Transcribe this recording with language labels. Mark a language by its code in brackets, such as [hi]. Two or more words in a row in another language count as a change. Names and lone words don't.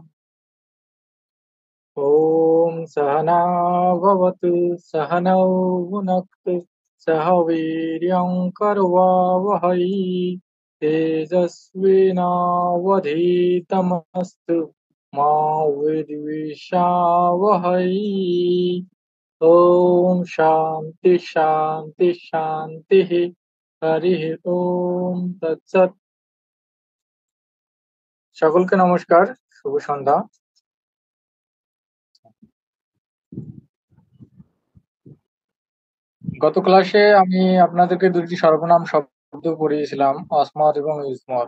[sa] ॐ सहना भवतु सहनौ भुनक्तु सह वीर्यं करवावहै तेजस्विनावधीतमस्तु मा विद्विषावहै। ॐ शान्ति शान्ति शान्तिः। हरिः ॐ तत्सत्। [bn] সকলকে নমস্কার, শুভ সন্ধ্যা। গত ক্লাসে আমি আপনাদেরকে দুটি সর্বনাম শব্দ পড়িয়েছিলাম, অসমত এবং ইসমত।